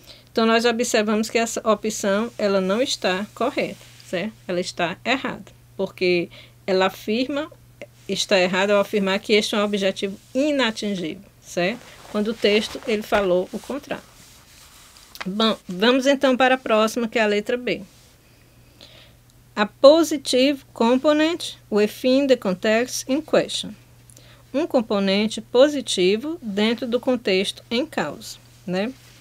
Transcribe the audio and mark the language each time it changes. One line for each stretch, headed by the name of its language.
Portuguese: Então nós observamos que essa opção ela não está correta, certo? Ela está errada, porque ela afirma, está errada ao afirmar que este é um objetivo inatingível, certo? Quando o texto ele falou o contrário. Bom, vamos então para a próxima, que é a letra B.
English: A positive component within the context in question.
Portuguese: Um componente positivo dentro do contexto em causa, né?